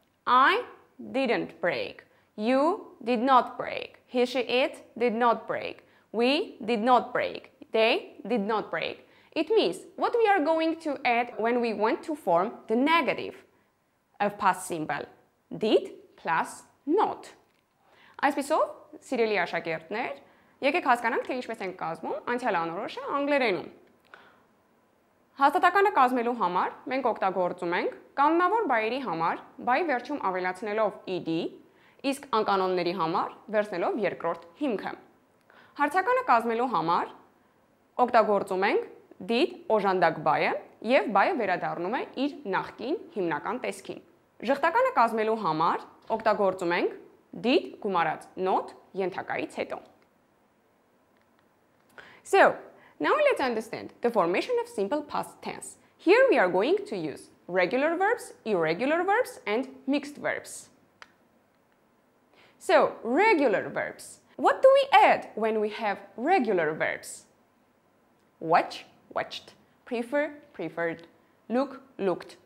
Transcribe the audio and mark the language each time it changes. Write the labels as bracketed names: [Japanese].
[English] I didn't break. You did not break. He, she, it did not break. We did not break. They did not break. It means what we are going to add when we want to form the negative of past simple. Did plus not. [Armenian] Այսպիսով, սիրելի աշակերտներ, եկեք հասկանանք, թե ինչպես ենք կազմում անցյալ անորոշը անգլերենում. Հաստատականը կազմելու համար մենք օգտագործում ենք կանոնավոր բայերի համար բայ վերջում ավելացնելով ed, իսկ անկանոնների համար վերցնելով երկրորդ հիմքը։ Հարցականը կազմելու համար օգտագործում ենք did օժանդակ բայը եւ բայը վերադառնում է իր նախկին հիմնական տեսքին։ Ժխտականը կազմելու համար օգտագործում ենք did գումարած not ենթակայից հետո։ [English] So, now let's understand the formation of simple past tense. Here we are going to use regular verbs, irregular verbs, and mixed verbs. So, regular verbs. What do we add when we have regular verbs? Watch, watched. Prefer, preferred. Look, looked.